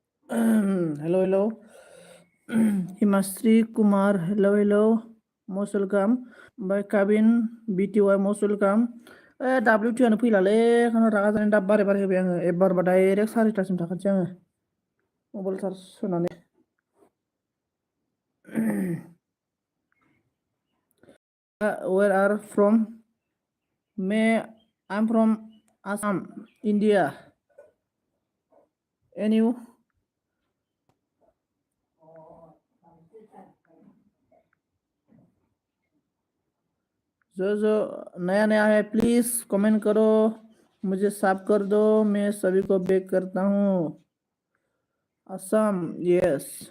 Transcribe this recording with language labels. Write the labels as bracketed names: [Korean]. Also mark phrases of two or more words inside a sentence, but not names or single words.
[English] Hello, hello. Himastri Kumar, hello. Most welcome. By Kabin, BTY, most welcome. [Bodo] WT anu फैलालै खाना रागा जानानै दा बारे बारे होबाय आङो एबारबा डाइरेक्ट 4:30सिम थाखानोसै आङो मबाइल चार्ज सोनानै [English] where are from? [Bodo] I'm from Assam, India. And you? [Hindi] जो नया नया है प्लीज कमेंट करो, मुझे साफ कर दो, मैं सभी को बैक करता हूँ. [English] असम, यस.